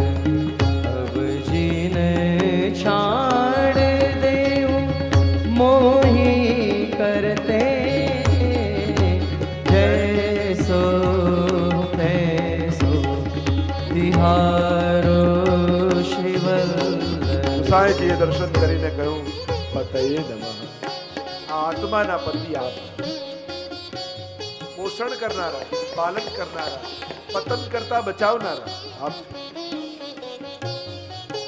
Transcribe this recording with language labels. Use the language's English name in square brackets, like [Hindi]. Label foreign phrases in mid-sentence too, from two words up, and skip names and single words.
[Braj] अब जीन छाड़ देऊं मोही करते. जैसो तैसो तिहारो श्री वल्लभ. [Gujarati] સાંઈજીએ દર્શન કરીને કહ્યું [Sanskrit] पतये नमः. [Gujarati] આ આત્માના પતિ આપ છો. પોષણ કરનારા, પાલન કરનારા, પતન કરતા બચાવનારા આપ છો.